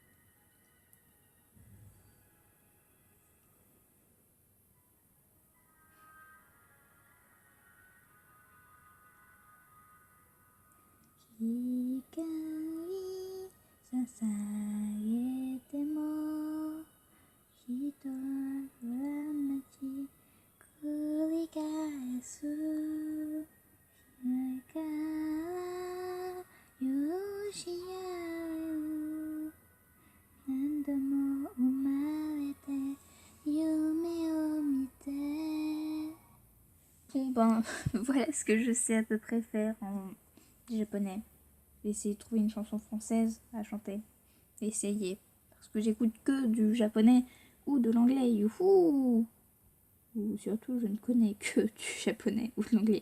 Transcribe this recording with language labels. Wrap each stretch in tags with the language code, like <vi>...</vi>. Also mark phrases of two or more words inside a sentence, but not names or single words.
<ja>光捧げても人は同じ繰り返す夢から許し合う何度も生まれて夢を見て</ja> <fr>Bon voilà ce que je sais à peu près faire en japonais. J'ai essayé de trouver une chanson française à chanter. Essayer. Parce que j'écoute que du japonais ou de l'anglais. Youhou! Ou surtout, je ne connais que du japonais ou de l'anglais.</fr>